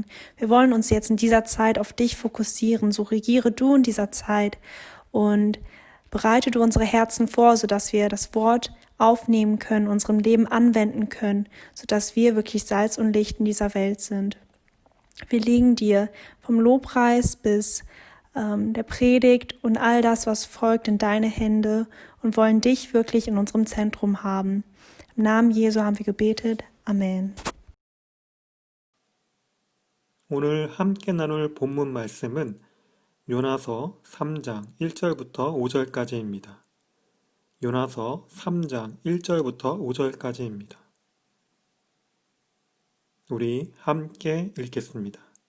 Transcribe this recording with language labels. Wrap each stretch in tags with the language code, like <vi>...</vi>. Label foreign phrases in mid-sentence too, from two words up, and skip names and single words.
<de>Wir wollen uns jetzt in dieser Zeit auf dich fokussieren. So regiere du in dieser Zeit und bereite du unsere Herzen vor, sodass wir das Wort aufnehmen können, unserem Leben anwenden können, sodass wir wirklich Salz und Licht in dieser Welt sind. Wir legen dir vom Lobpreis bis der Predigt und all das, was folgt, in deine Hände und wollen dich wirklich in unserem Zentrum haben. Im Namen Jesu haben wir gebetet. Amen.</de> <ko>오늘 함께 나눌 본문 말씀은 요나서 3장 1절부터 5절까지입니다. 요나서 3장 1절부터 5절까지입니다. 우리 함께 읽겠습니다.</ko>